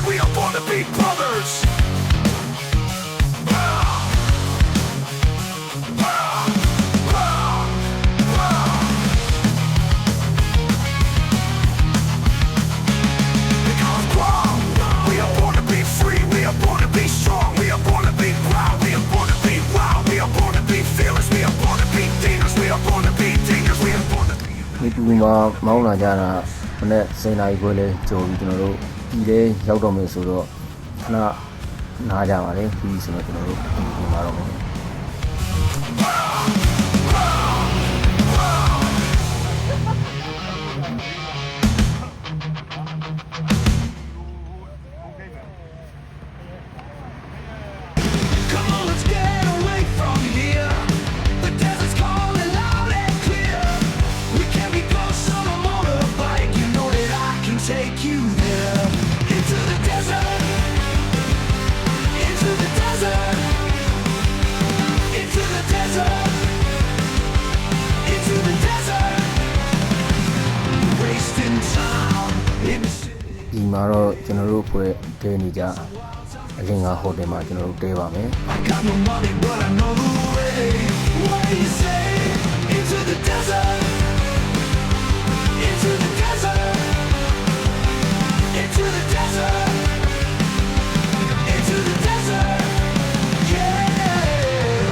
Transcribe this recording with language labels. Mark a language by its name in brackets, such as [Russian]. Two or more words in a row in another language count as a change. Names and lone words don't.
[English] We are born to be brothers. Because wrong, we are born to be free. We are born to be strong. We are born to be proud. We are born to be wild. We are born to be fearless. We are born to be demons. We are born to be dingers. We are born to be. [Burmese] ဒီတူမှာမောင်းလာကြတာမနေ့7နာရီခွဲလဲကြော်ပြီးကျွန်တော်တို့ပြည်လဲရောက်တော့မယ်ဆိုတော့ခဏနားကြပါလေပြီးဆိုတော့ကျွန်တော်တို့ဒီမှာတော့မယ် [English] Come on, let's get away from here. The desert's calling loud and clear. We can be close on a motorbike. You know that I can take you there. Into the desert. Into the desert. Into the desert. Into the desert. Wasting time in the city. [Burmese] ဒီမှာတော့ကျွန်တော်တို့ဖွဲ့တဲနေကြအလင်္ကာဟိုတယ်မှာကျွန်တော်တို့တဲပါမယ် [English] I got no money, but I know the way. What do you say? Into the desert. Into the desert. Into the desert. Into the desert. Yeah.